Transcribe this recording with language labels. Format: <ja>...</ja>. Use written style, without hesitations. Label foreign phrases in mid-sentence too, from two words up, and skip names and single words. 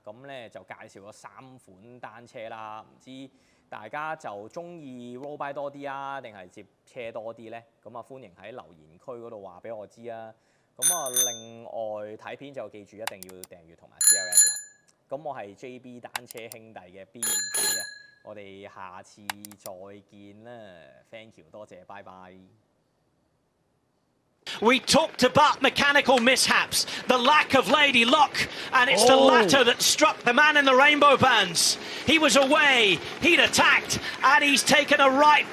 <yue>咁咧就介紹咗3款單車啦，唔知大家就中意</yue> <en>road bike</en> <yue>多啲啊，定係接車多啲咧？咁啊歡迎喺留言區嗰度話俾我知啊。咁啊另外睇片就記住一定要訂閱同埋 CLS 啦。咁我係 JB 單車兄弟嘅 Billy 仔啊，我哋下次再見啦 ，</yue> <en>thank you，</en> <yue>多謝，拜拜。</yue> <en>We talked about mechanical mishaps, the lack of lady luck, and it's the latter that struck the man in the rainbow bands. He was away, he'd attacked, and he's taken a right</en>